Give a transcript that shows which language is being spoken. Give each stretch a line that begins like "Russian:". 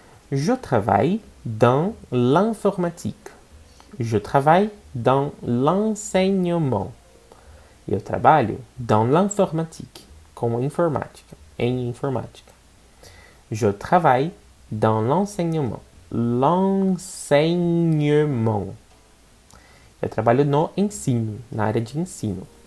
French: Je travaille dans l'informatique. Je travaille dans l'enseignement.
Portuguese: Eu trabalho
French: dans l'informatique,
Portuguese: com informática, em informática.
French: Je travaille dans l'enseignement. L'enseignement.
Portuguese: Eu trabalho no ensino, na área de ensino.